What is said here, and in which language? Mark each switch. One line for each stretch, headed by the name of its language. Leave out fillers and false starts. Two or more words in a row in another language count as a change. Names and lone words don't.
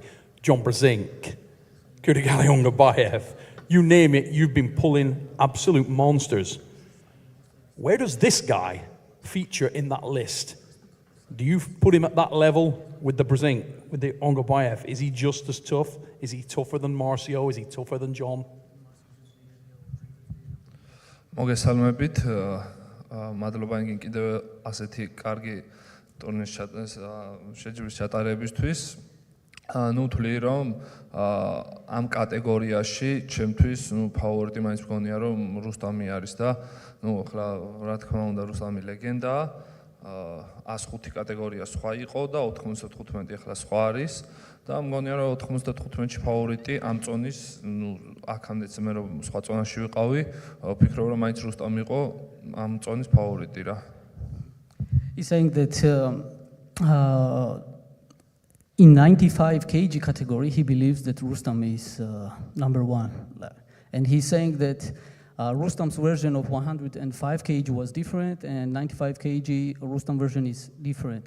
English: John Brzenk, Kurdigali Babayev, you name it, you've been pulling absolute monsters. Where does this guy feature in that list? Do you put him at that level with the Brzenk, with the Ongobayev? Is he just as tough? Is he tougher than Marcio? Is he tougher than John?
Georgian: მოგესალმებით, მადლობა ინგინ კიდევ ასეთი კარგი ტურნირის შეჯიბრის ჩატარებისთვის. ნუ ვთვლი რომ ამ კატეგორიაში ჩემთვის ფავორიტი მაინც მგონია რომ რუსტამი არის და ნუ ახლა რა თქმა უნდა რუსტამი ლეგენდაა. 105 კატეგორია სხვა იყო და 95 ახლა სხვა არის და მგონია რომ 95-ში ფავორიტი ამ წონის, ნუ აქამდეც მე რომ სხვა წონაში ვიყავი, ვფიქრობ რომ მაინც რუსტამი იყო ამ წონის ფავორიტი რა.
English: He's saying that in 95 kg category he believes that Rustam is number one, and he's saying that Rustam's version of 105 kg was different, and 95 kg Rustam version is different.